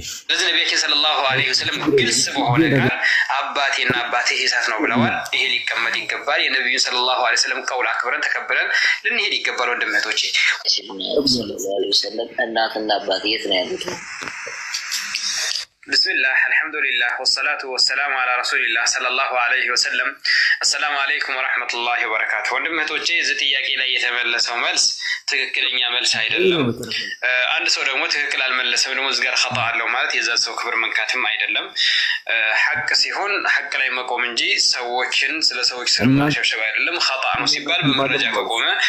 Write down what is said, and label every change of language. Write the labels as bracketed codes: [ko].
[am] ለዚህ ነብያችን ሰለላሁ ዐለይሂ ወሰለም ግልጽ በሆነ ቃል አባቴና አባቴ እሳት ነው ብለዋል። ይሄ ሊቀመጥ ይገባል። የነብዩን ሰለላሁ ዐለይሂ ወሰለም ቀውል አክብረን ተከብረን ልንሄድ ይገባል። ወንድመቶቼ ሰለላሁ ዐለይሂ ወሰለም እናትና አባቴ የት ነው ያሉት? [ar] بسم الله الحمد لله والصلاة والسلام على رسول الله صلى الله عليه وسلم. السلام عليكم ورحمة الله وبركاته. [am] ወንድመቶቼ እዚህ ጥያቄ ላይ የተመለሰው መልስ ትክክለኛ መልስ አይደለም። አንድ ሰው ደግሞ ትክክል አልመለሰም ደግሞ እዚህ ጋር خطأ አለው ማለት የዛ ሰው ክብር መንካትም አይደለም። ሐቅ ሲሆን ሐቅ ላይ መቆም እንጂ ሰዎችን ስለ ሰዎች ስር ማሸብሸብ አይደለም። خطأ ነው ሲባል በመረጃ ከቆመ